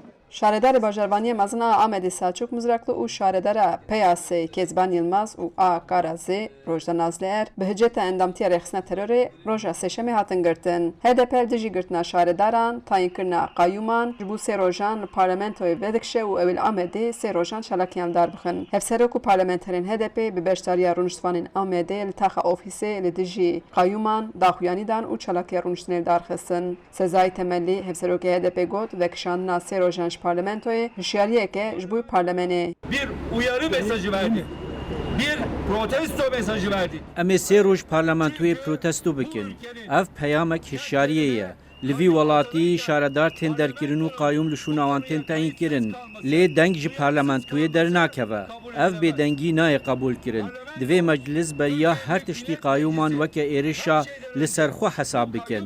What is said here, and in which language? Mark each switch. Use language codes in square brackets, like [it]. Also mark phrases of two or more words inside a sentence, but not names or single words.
[ku] شارەداری باژاروانی مەزنە ئامەدی ساچوک مزرەکلو و شارەدەرە پەیاسێ کێزبان یلماز و ئا کارازێ ڕۆژدە نازلێر بەهجێتە ئەندامتیە رێخستنە تەرۆرێ ڕۆژە سێشەمێ هاتن گرتن HDP دژی گرتنا شارەداران تایینکردنا قایومان ji bo sê rojan li parlamentoyê vedikşe û ew li Amedê sê rojan şalakiyan dar bixin. Hevserok û parlamenterên HDP bi beşdariya rûniştvanên Amedê li taxa ofîsê li dijî qayûman daxuyanî dan û çalakiya rûniştinê darxistin. Sezayî Temellî hevserokê HDP got vekişandina sê rojan ji parlamentoyê hişyariyeke ji bo parlemenê. [tr] Bir uyarı mesajı verdi. Bir protesto mesajı verdi. [ku] Em ê sê roj parlamentoyê protesto bikin. Ev peyamek hişyariyê ye. Li vî welatî şaredar tên derkirin û qayûm li şûnawan tên tayîn kirin. Lê deng ji parlamentoyê dernakeve. Ev bêdengî nayê qebûl kirin. Divê meclis beriya her tiştî qayûman weke êrişa li ser xwe hesab bikin.